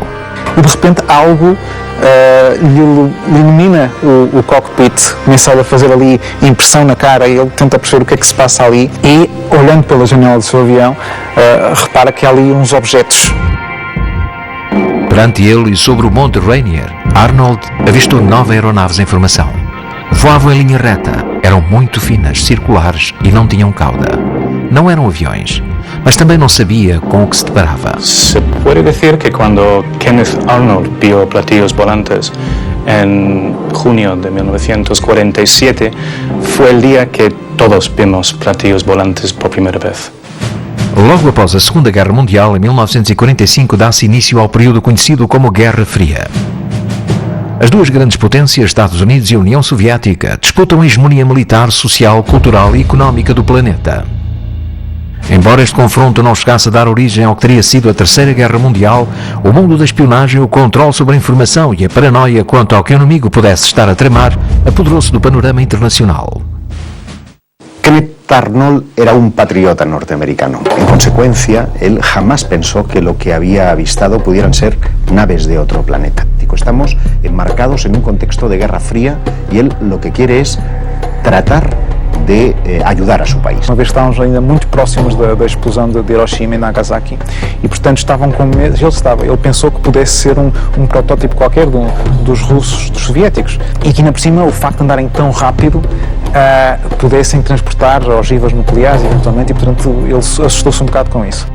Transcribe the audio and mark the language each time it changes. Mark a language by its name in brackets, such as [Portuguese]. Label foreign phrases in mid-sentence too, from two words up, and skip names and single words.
[Portuguese] E de repente algo lhe ilumina o cockpit, começa a fazer ali impressão na cara e ele tenta perceber o que é que se passa ali e, olhando pela janela do seu avião, repara que há ali uns objetos. Perante ele e sobre o Monte Rainier, Arnold avistou 9 aeronaves em formação. Voavam em linha reta, eram muito finas, circulares e não tinham cauda. Não eram aviões, mas também não sabia com o que se deparava. [Spanish] Se puede decir que cuando Kenneth Arnold vio platillos volantes en junio de 1947 fue el día que todos vimos platillos volantes por primera vez. [Portuguese] Logo após a Segunda Guerra Mundial, em 1945, dá-se início ao período conhecido como Guerra Fria. As duas grandes potências, Estados Unidos e a União Soviética, disputam a hegemonia militar, social, cultural e económica do planeta. Embora este confronto não chegasse a dar origem ao que teria sido a Terceira Guerra Mundial, o mundo da espionagem, o controle sobre a informação e a paranoia quanto ao que o inimigo pudesse estar a tramar apoderou-se do panorama internacional. [Spanish] Kenneth Arnold era un patriota norteamericano. En consecuencia, él jamás pensó que lo que había avistado pudieran ser naves de otro planeta. Estamos enmarcados en un contexto de Guerra Fría y él lo que quiere es tratar de ayudar a su país. [Portuguese] Uma vez estávamos ainda muito próximos da explosão de Hiroshima e Nagasaki e, portanto, estavam com medo. Ele pensou que pudesse ser um protótipo qualquer dos russos, dos soviéticos, e que, ainda por cima, o facto de andarem tão rápido pudessem transportar ogivas nucleares eventualmente, e, portanto, ele assustou-se um bocado com isso.